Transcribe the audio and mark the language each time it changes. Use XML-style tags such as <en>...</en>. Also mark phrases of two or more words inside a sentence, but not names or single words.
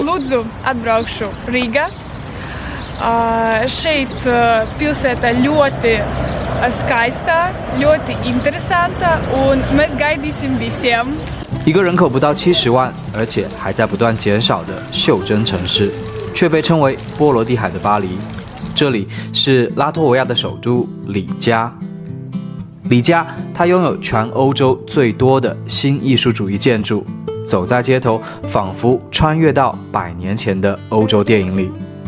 <lv>Lūdzu, atbraukšu Rīgā. Šeit pilsēta ļoti skaista, ļoti interesanta, un mēs gaidīsim visiem。</lv> <zh>一个人口不到70万，而且还在不断减少的袖珍城市，却被称为波罗的海的巴黎。这里是拉脱维亚的首都里加。里加，它拥有全欧洲最多的新艺术主义建筑，走在街头，仿佛穿越到100年前的欧洲电影里。</zh>